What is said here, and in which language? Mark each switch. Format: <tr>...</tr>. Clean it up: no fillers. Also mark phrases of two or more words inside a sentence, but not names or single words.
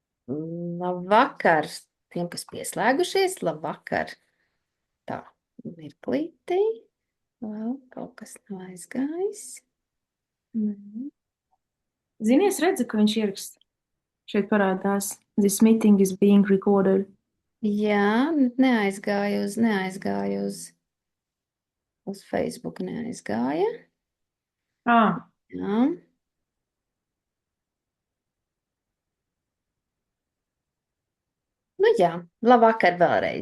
<lv>Labvakar tiem, kas pieslēgušies. Labvakar. Tā, mirklītī. Vēl kaut kas nav aizgājis. Mhm. Zini, es redzu, ka viņš ieraksta. Šeit parādās.</lv> <en>This meeting is being recorded.</en> <lv>Jā, neaizgāju uz Facebook, neaizgāja. Ah, Jā. Nu jā, labvakar vēlreiz.</lv>